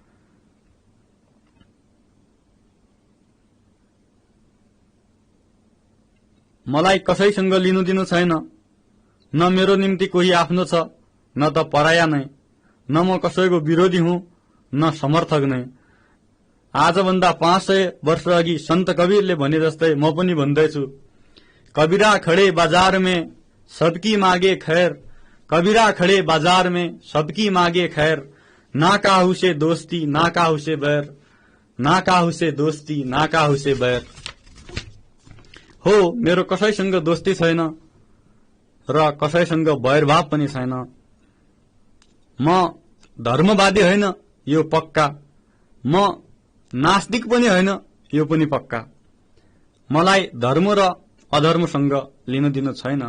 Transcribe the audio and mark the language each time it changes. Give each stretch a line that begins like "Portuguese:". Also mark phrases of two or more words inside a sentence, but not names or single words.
Nepali: मलाई कसैसँग लिनु दिनु छैन, न मेरो निम्ति कोही आफ्नो छ न त पराया नै, न म कसैको विरोधी हुँ न समर्थक नै। आजभन्दा 500 वर्ष अघि सन्त कबीरले भने जस्तै म पनि भन्दैछु,
Hindi: कबीरा खडे बाजार में सबकी मागे खैर, कबीरा खडे बाजार में सबकी मागे खैर, ना काहू से दोस्ती ना काहू से बैर, ना काहू से दोस्ती ना काहू से बैर।
Nepali: हो, मेरो कसैसँग दोस्ती छैन र कसैसँग बैरभाव पनि छैन। म धर्मवादी होइन, यो पक्का। म नास्तिक पनि होइन, यो पनि पक्का। मलाई धर्म र अधर्मसँग लिनु दिनु छैन।